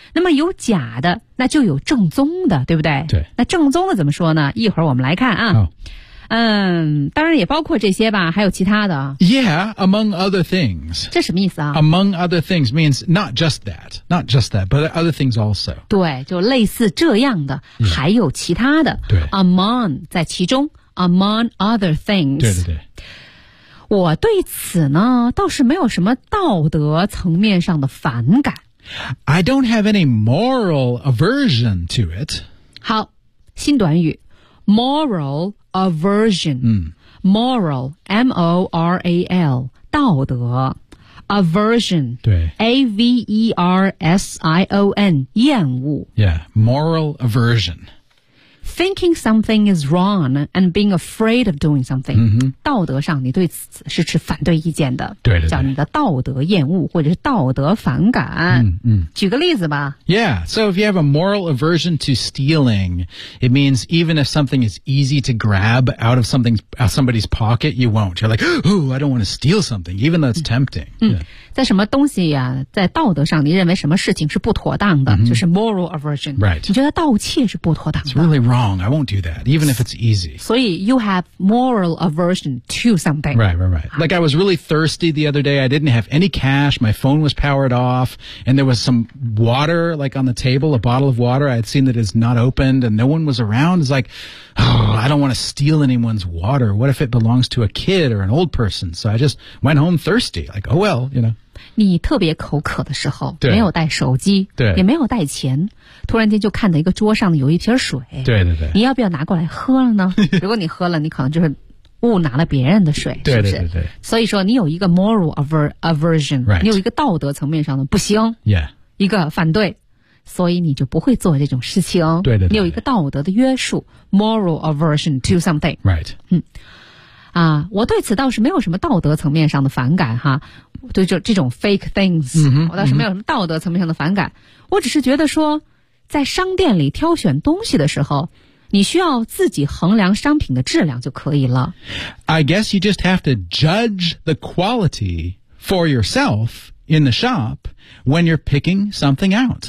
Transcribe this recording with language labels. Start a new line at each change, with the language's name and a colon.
Chinese: 那么有假的，那就有正宗的，对不对？对。那正宗的怎么说呢？一会儿我们来看啊。哦、嗯，当然也包括这些吧，还有其他的。
English: Yeah, among other things.
Chinese: 这什么意思啊
English: ？Among other things means not just that, not just that, but other things also.
Chinese: 对，就类似这样的，嗯、还有其他的。对。
English: Among
Chinese: 在其中
English: ，among other things。
Chinese: 对对对。我对此呢，倒是没有什么道德层面上的反感。
English: I don't have any moral aversion to it.
Chinese: 好，新短语 ,
English: moral aversion.、
Chinese: 嗯、
English: moral, M-O-R-A-L,
Chinese: 道德
English: ,aversion,
Chinese: 对
English: A-V-E-R-S-I-O-N,
Chinese: 厌恶
English: Yeah, moral aversion. Thinking something is wrong and being afraid of doing something.、
Chinese: 嗯、道德上你对此是持反对意见的。对对对。叫你的道德厌恶或者是道德反感。嗯嗯。举个例子吧。
English: Yeah, so if you have a moral aversion to stealing, it means even if something is easy to grab out of somebody's pocket, you won't. You're like, oh, I don't want to steal something, even though it's tempting. 嗯。Yeah.
Chinese: 在什么东西啊在道德上你认为什么事情是不妥当的、嗯、就是
English: moral aversion. Right.
Chinese: 你觉得盗窃是不妥当的。
English: It's really wrong. I won't do that, even if it's easy.
Chinese: 所以
English: you have moral aversion to something. Right, right, right. Like I was really thirsty the other day. I didn't have any cash. My phone was powered off. And there was some water, like on the table, a bottle of water. I had seen that it's not opened and no one was around. It's like, oh, I don't want to steal anyone's water. What if it belongs to a kid or an old person? So I just went home thirsty. Like, oh, well, you know.
Chinese: 你特别口渴的时候没有带手机对也没有带钱突然间就看到一个桌上有一瓶水对对对你要不要拿过来喝了呢如果你喝了你可能就是误拿了别人的水对对对对是不是所以说你有一个
English: moral aversion、 right.
Chinese: 你有一个道德层面上的不行、
English: yeah.
Chinese: 一个反对所以你就不会做这种事情对对对你有一个道德的约束
English: moral aversion to something、 right.
Chinese: 嗯啊，我对此倒是没有什么道德层面上的反感哈，对就这种
English: fake things，、
Chinese: 嗯、我倒是没有什么道德层面上的反感。嗯、我只是觉得说，在商店里挑选东西的时候，你需要自己衡量商品的质量就可以了。
English: I guess you just have to judge the quality for yourself in the shop when you're picking something out.